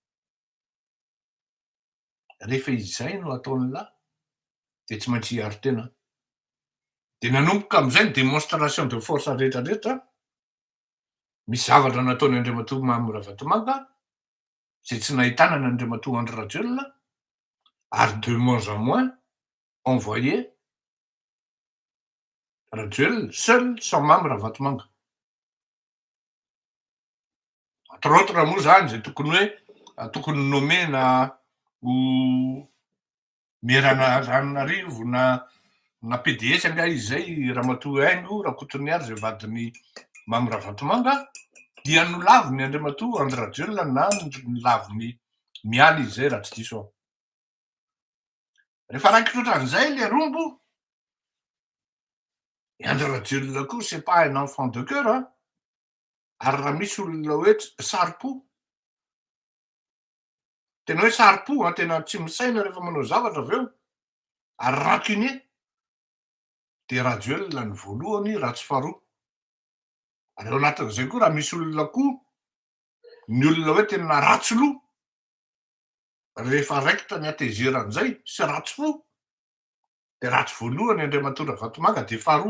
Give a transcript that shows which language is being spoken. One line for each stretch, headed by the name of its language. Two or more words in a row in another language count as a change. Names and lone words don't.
Malagasy: Rehefa izay no ataony lahy de tsy maintsy hiaro tena. De nanomboka am'izay ny
French: démonstration de force
Malagasy: rehetrarehetra. Misy zavatra nataony Andriamatoa Mamy Ravatomanga zay tsy nahitana ny Andriamatoa Andry Rajoelina ary
French: de moins en moins envoyé Rajoelina seul sans
Malagasy: Mamy Ravatomanga. Entre autres moa zany zay tokony nomena ho maire-na Antananarivo na PDS anga izy zay Ramatoa Haingo Rakotomaniary zay vadiny Mamy Ravatomanga dia nolaviny Andriamatoa Andry Rajoelina na nolaviny mialy izy zay raha tsy diso aho. Rehefa raiky ohatran'izay le rombo, Andry Rajoelina koa
French: c'est pas un enfant de cœur
Malagasy: an. Ary raha misy olona hoe saro-po, tena hoe saro-po an, tena tsy misaina rehefa manao zavatra aveo ary rancunier de Rajoelina ny voalohany raha tsy faharoa. Ary ao anatin'izay koa raha misy olona koa ny olona hoe tena ratsy loha rehefa raikitra ny atezeran'izay sy ratsy fo de ratsy voalohany Andriamatoa Ravatomanga de faharoa.